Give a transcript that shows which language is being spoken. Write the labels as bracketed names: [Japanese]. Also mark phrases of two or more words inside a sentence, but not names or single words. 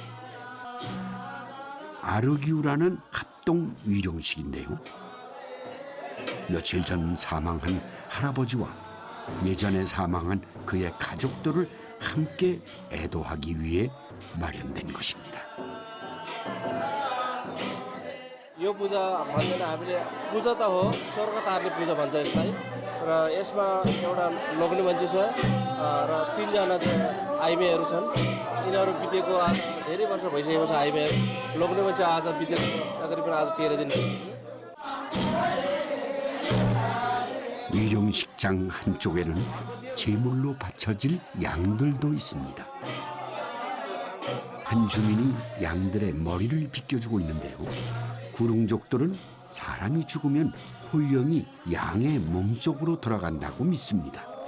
[Korean] 아르기우라는 합동 위령식인데요. 며칠 전 사망한 할아버지와 예전에 사망한 그의 가족들을 함께 애도하기 위해 마련된 것입니다. [Nepali] यो पूजा भन्दैन हामीले पूजा त हो स्वर्ग तार्ने पूजा भन्छ यसलाई र यसमा एउटा लोग्ने मान्छे छ र 3 जना आइमेहरू छन् यिनीहरू बितेको आज धेरै वर्ष भइसकेको छ आइमेहरू लोग्ने मान्छे आज बितेको तकरिबन आज 13 दिन [Korean] 위령식장 한쪽에는 제물로 바쳐질 양들도 있습니다. 한 주민이 양들의 머리를 빗겨주고 있는데요. 구룽족들은 사람이 죽으면 혼령이 양의 몸속으로 돌아간다고 믿습니다.